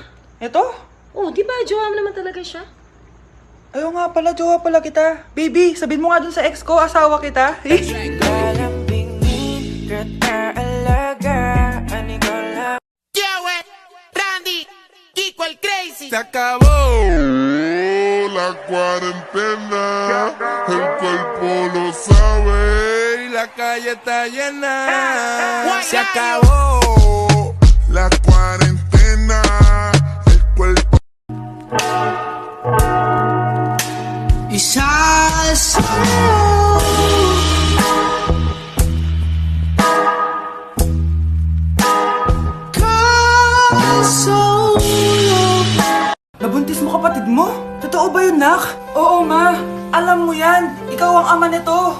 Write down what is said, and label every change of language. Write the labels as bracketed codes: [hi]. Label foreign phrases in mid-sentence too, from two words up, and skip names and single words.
[tl] Ito? Oh, di ba jowa mo naman talaga siya? Ayaw nga pala, jowa pala kita. Baby, sabihin mo nga dun sa ex ko, asawa kita. Randy, Kiko el Crazy. [es] Se acabó la cuarentena, el cuerpo lo sabe y la calle está llena. Se acabó la cuarentena, el cuerpo. Y salsa. [tl] Nabuntis mo kapatid mo? Totoo ba yun, nak? Oo, ma. Alam mo yan. Ikaw ang ama nito.